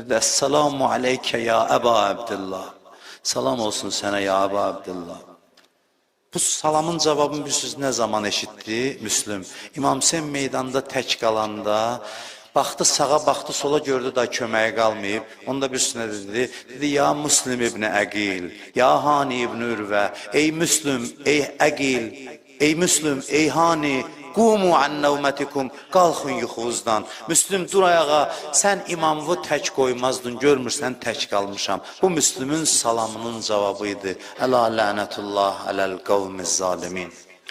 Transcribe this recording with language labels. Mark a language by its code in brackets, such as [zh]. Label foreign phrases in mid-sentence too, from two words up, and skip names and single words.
[ar] السلام عليك يا أبا عبد الله. [az] Salam olsun sənə ya Əba Abdillah. Bu salamın cavabını bilirsiniz nə zaman eşitdi Müslüm? İmam Hüseyin meydanda tək qalanda, baxdı sağa, baxdı sola, gördü da köməyə qalmayıb. Onda bir üstünə dedi, ya Müslüm ibn Əqil, ya Hani ibn Ürvə, ey Müslüm, ey Əqil, ey Müslüm, ey Hani, [ar] قوموا عن نومتكم, [az] qalxın yuxunuzdan. Müslüm, dur ayağa, sən imamı tək qoymazdın, görmürsən tək qalmışam. Bu Müslümün salamının cavabı idi. [ar] ألا لعنة الله على القوم الظالمين.